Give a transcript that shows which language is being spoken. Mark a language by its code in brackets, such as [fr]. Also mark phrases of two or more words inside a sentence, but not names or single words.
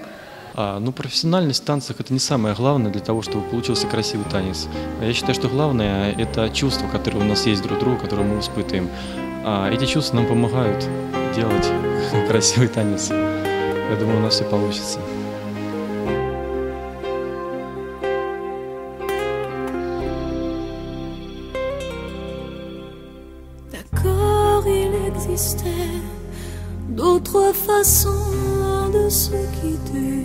[ru] Ну, профессиональность в танцах — это не самое главное для того, чтобы получился красивый танец. Я считаю, что главное — это чувства, которые у нас есть друг к другу, которые мы испытываем. Эти чувства нам помогают делать красивый танец. Я думаю, у нас все получится. [fr] D'accord, il existait d'autres façons de se quitter.